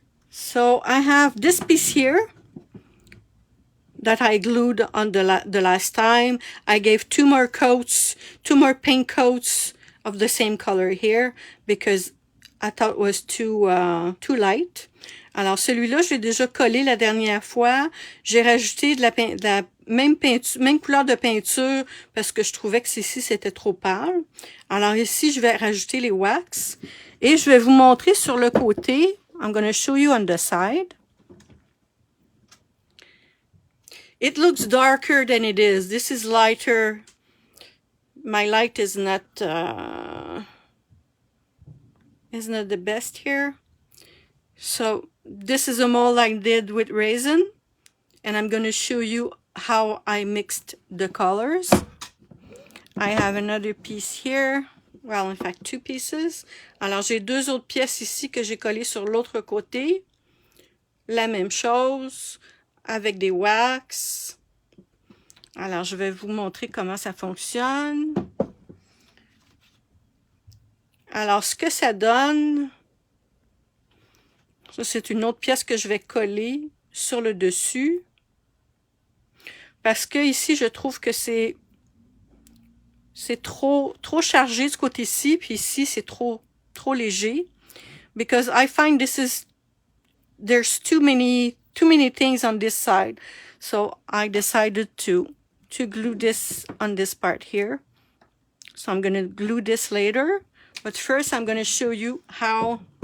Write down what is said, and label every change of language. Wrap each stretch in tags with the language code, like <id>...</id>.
<en>So I have this piece here that I glued on the last time. I gave 2 more coats, 2 more paint coats of the same color here because I thought it was too light.</en> <fr>Alors celui-là, j'ai déjà collé la dernière fois. J'ai rajouté de la même couleur de peinture parce que je trouvais que ici c'était trop pâle. Alors ici, je vais rajouter les wax et je vais vous montrer sur le côté.</fr> <en>I'm going to show you on the side. It looks darker than it is. This is lighter. My light is not the best here. So this is a mold I did with resin. And I'm going to show you how I mixed the colors. I have another piece here. Well, in fact, 2 pieces.</en> <fr>Alors, j'ai 2 autres pièces ici que j'ai collées sur l'autre côté. La même chose, avec des wax. Alors, je vais vous montrer comment ça fonctionne. Alors, ce que ça donne, ça, c'est une autre pièce que je vais coller sur le dessus. Parce que ici, je trouve que c'est trop chargé de ce côté-ci, puis ici, c'est trop léger.</fr> <en>Because I find there's too many things on this side. So I decided to glue this on this part here. So I'm going to glue this later. But first, I'm going to show you how</en>